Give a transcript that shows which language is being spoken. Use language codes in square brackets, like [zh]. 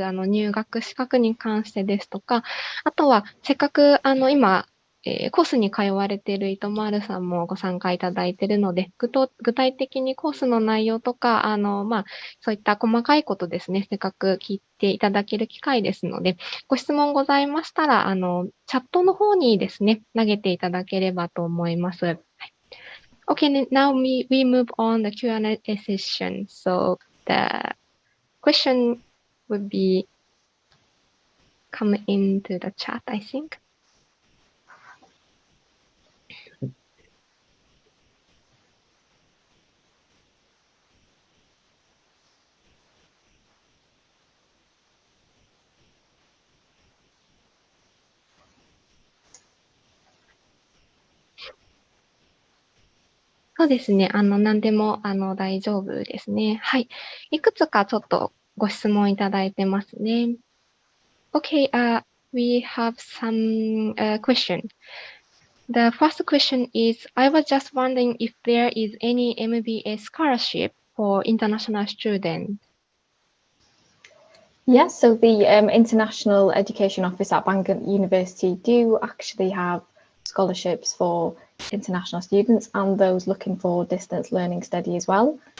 [ja] 入学資格に関してですとか、あとは、せっかく、今、コースに通われているイトマールさんもご参加いただいているので、具体的にコースの内容とか、そういった細かいことですね、せっかく聞いていただける機会ですので、ご質問ございましたら、チャットの方にですね、投げていただければと思います。はい、 [en] Okay, now we move on the Q&A session. So the question would be come into the chat, I think. [ja] そうですね。何でも、大丈夫ですね。はい。いくつかちょっとご質問いただいてますね。 [en] Okay, we have some question. The first question is, I was just wondering if there is any MBA scholarship for international students. Yes, so the International Education Office at Bangor University do actually have scholarships for international students and those looking for distance learning study as well.